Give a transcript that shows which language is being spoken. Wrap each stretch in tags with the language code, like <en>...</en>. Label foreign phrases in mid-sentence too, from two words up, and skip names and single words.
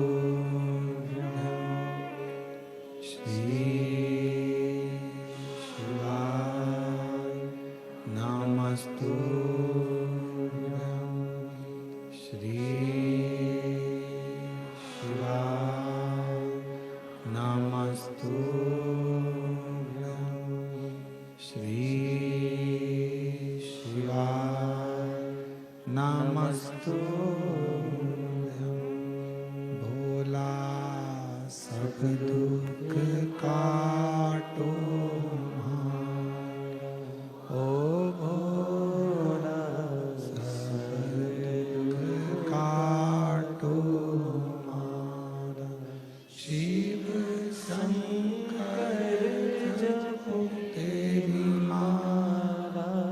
<sa>श्री शिवाय नमस्तुभ्यं, श्री शिवाय नमस्तुभ्यं, श्री शिवाय नमस्तुभ्यं।</sa> <hi>भोला सब दुख काटो ओ भोला सब दुख काटो मारा, शिव शंकर जपो तेरी माला,</hi>